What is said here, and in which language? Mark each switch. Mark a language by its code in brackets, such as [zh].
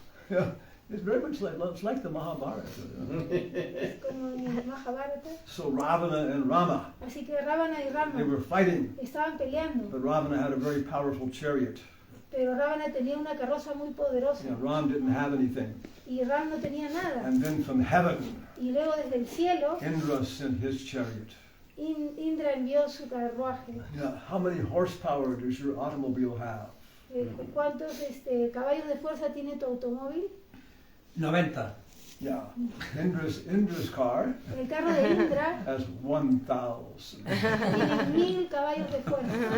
[en] Yeah, it's very much like the Mahabharata. [es] Es como en el Mahabharata. [en] So Ravana and Rama, [es] Así que Ravana y [en] they [es] Rama [en] were fighting, [es] estaban peleando, [en] but Ravana had a very powerful chariot. [es] pero Ravana tenía una carroza muy poderosa [en] Yeah, Ram didn't have anything. [es] y Ram no tenía nada. [en] And then from heaven, [es] Y luego desde el cielo, [en] Indra sent his chariot. [es] Indra envió su carruaje. [en] Yeah, how many horsepower does your automobile have? [es] ¿Cuántos caballos de fuerza tiene tu automóvil? [en] 90. Yeah, Indra's car [es] El carro de Indra [en] has 1,000. [es] tiene 1000 caballos de fuerza.